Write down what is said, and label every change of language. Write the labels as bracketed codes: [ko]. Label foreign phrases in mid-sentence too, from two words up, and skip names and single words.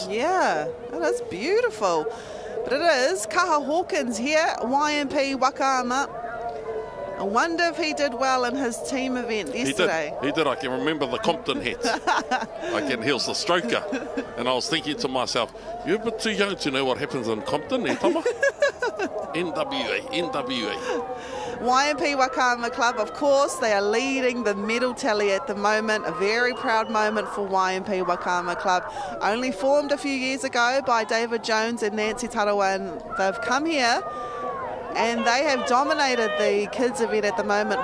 [en] Yeah, it is beautiful. But it is Kaha Hawkins here, YMP Wakaama. I wonder if he did well in his team event yesterday. He did. I can remember the Compton hat. He was the stroker. And I was thinking to myself, you're a bit too young to know what happens in Compton, tama? NWA. YMP Wakaama Club, of course, they are leading the medal tally at the moment. A very proud moment for YMP Wakaama Club. Only formed a few years ago by David Jones and Nancy Tarawa, and they've come here and they have dominated the kids event at the moment.